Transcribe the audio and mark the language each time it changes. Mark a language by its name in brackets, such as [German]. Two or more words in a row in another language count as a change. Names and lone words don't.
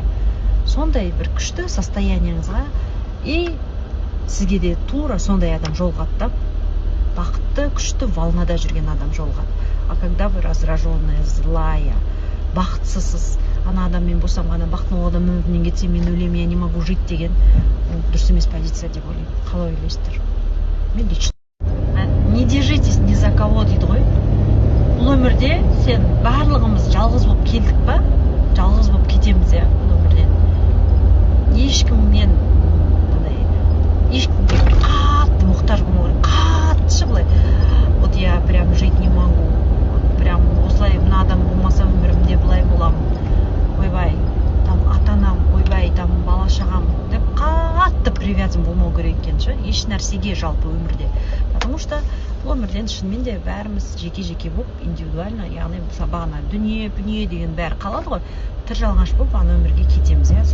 [Kazakh] Сондай бір күшті состояниеңізға, и сізге де тура сондай адам жолығады, бақытты, күшті волнада жүрген адам жолығады. [Russian] А когда вы раздраженная, злая, [Kazakh] бақытсызсыз, ана адаммен босанғаннан бақытты ол адам өмірінен кетсе, мен өлемін, [Russian] я не могу жить [Kazakh] деген дұрыс емес позиция деп ойлаймын. Қалай ойлайсыздар? [Russian] Мен лично. Не держитесь ни за кого [Kazakh] дейді ғой. Бұл өмірде сен барлығымыз жалғыз болып келдік па, жалғыз болып кетеміз, иә, бұл өмірден. Ешкіммен ешкімге қатты мұқтаж болмау керек, қатты былай. [Russian] Вот я прям жить не могу, [Kazakh] прям осылай мына адам болмаса өмірімде былай боламын, ойбай, там ата-анам, ойбай, там бала-шағам деп қатты привязан болмау керек екен ше, еш нәрсеге жалпы өмірде. [Russian] Потому что [Kazakh] бұл өмірден шынымен де бәріміз жеке-жеке болып, индивидуально, яғни бағана дүние деген бәрі қалады ғой, тыр жалғаш болып ана өмірге кетеміз, иә.